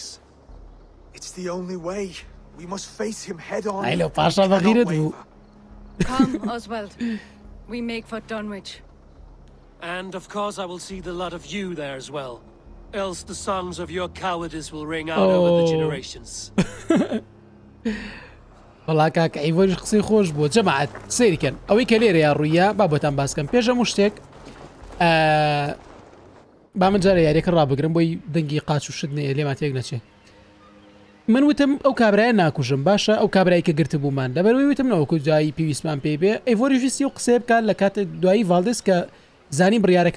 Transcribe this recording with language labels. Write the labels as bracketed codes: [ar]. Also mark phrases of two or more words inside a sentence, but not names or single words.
[en] It's the only way. We must face him head on. I know, Pasha, We cannot waver. Come, Oswald. We make for Dunwich. And of course I will see the lot of you there as well. Else the songs of your cowardice will ring out over the generations. [ckb] والله کاکە ئەیڤۆریش قسەی خۆش بوو جەماعەت سەیریکەن ئەوەی کە لێرە یا ڕوویە با بۆتان باسکەم پێش هەموو شتێک با من جارە یاریەکە ڕابگرم بۆی دەنگی قاچ و شت لێما تێک نەچێ من وتم ئەو کابرایە ناکوژم باشە ئەو کابرایی کە گرت بوومان لەبەرەوەی وتم نەوەکو جایی پێویستمان پێی بێ ئەیڤۆریش ویستی و قسەی بکات لە کاتە دوایی ڤالدس کە زانی بڕیارەکە